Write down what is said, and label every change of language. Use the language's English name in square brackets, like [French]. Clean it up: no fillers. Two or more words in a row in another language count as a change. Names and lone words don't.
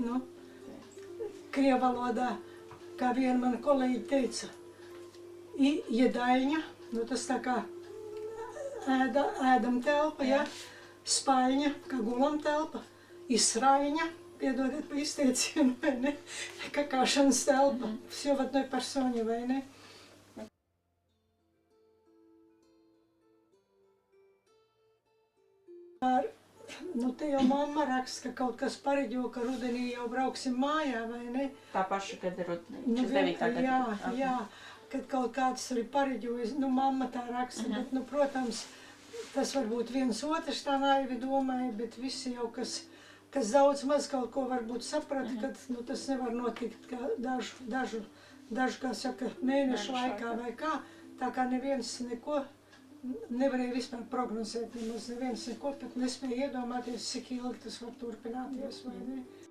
[Latvian] Nu, krievvalodā, kā viena mana kolēģi teica, iedaļņa, nu tas tā kā ēdam telpa, ja? Spaiņa, kā gulam telpa, izraiņa, piedodiet pa izteicienu, vai ne? Kakāšanas telpa, [Russian] все в одной персоне, [Latvian] vai ne? Nu, te jau mamma raksta, ka kaut kas pareģo, ka rudenī jau brauksim mājā, vai ne? Tā paša gada rudenī, Nu, 49. gada. jā, kad kaut kāds arī pareģojas, nu, mamma tā raksta, bet, nu, protams, tas varbūt viens otrs tā naivi domāja, bet visi jau, kas daudz maz kaut ko varbūt saprata, kad, nu, tas nevar notikt kā dažu, kā saka, mēnešu laikā vai kā, tā kā neviens neko nevarēja vispār prognozēt, nemaz neviens neko pat nespēja iedomāties, cik ilgi tas var turpināties, vai ne?